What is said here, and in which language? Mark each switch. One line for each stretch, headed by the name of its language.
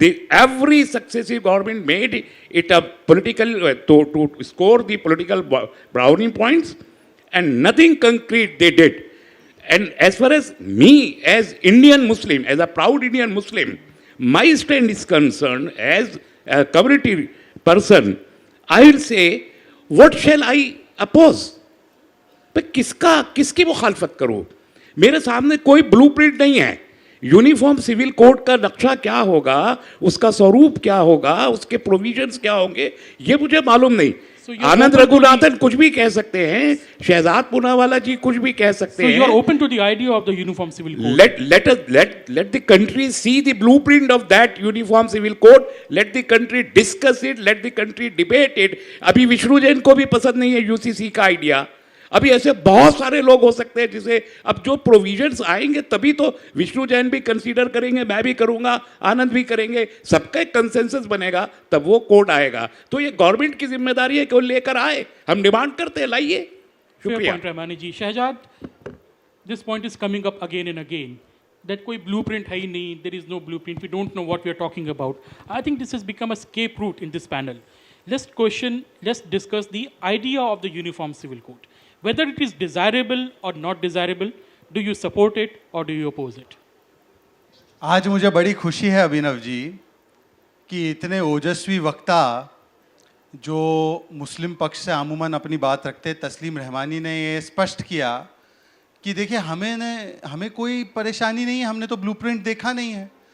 English: Every successive government made it a political, to score the political brownie points, and nothing concrete they did. And as far as me, as Indian Muslim, as a proud Indian Muslim, my stand is concerned, as a community person, I will say, what shall I oppose?
Hindi: मैं किसकी मुखालफत करूं? मेरे सामने कोई blueprint नहीं है. Uniform civil code का नक्शा क्या होगा, उसका स्वरूप क्या होगा, उसके प्रोविजंस क्या होंगे, ये मुझे मालूम नहीं. आनंद रघुनाथन कुछ भी कह सकते हैं, शहजाद पूनावाला जी कुछ भी कह सकते हैं.
English: So you are open to the idea of the uniform civil code. Let the country see the blueprint of that uniform civil code. Let the country discuss it. Let the country debate it.
Hindi: अभी विष्णु जैन को भी पसंद नहीं है UCC का idea. अभी ऐसे बहुत सारे लोग हो सकते हैं जिसे अब जो प्रोविजंस आएंगे तभी तो विष्णु जैन भी कंसीडर करेंगे, मैं भी करूंगा, आनंद भी करेंगे, सबका एक कंसेंसस बनेगा, तब वो कोड आएगा. तो ये गवर्नमेंट की जिम्मेदारी है कि वो लेकर आए. हम डिमांड करते हैं, लाइए. शुक्रिया. रहमानी जी.
English: Shahzad, this point is coming up again and again that
Hindi: कोई ब्लूप्रिंट है ही नहीं,
English: there is no blueprint, we don't know what we are talking about. I think this has become a escape route in this panel. Let's discuss the idea of the uniform civil code. Whether it is desirable or not desirable, do you support it or do you oppose it?
Hindi: आज मुझे बड़ी खुशी है अभिनव जी कि इतने ओजस्वी वक्ता जो मुस्लिम पक्ष से अमूमन अपनी बात रखते हैं, तस्लीम रहमानी ने ये स्पष्ट किया कि देखिए हमें कोई परेशानी नहीं है, हमने तो ब्लूप्रिंट देखा नहीं है.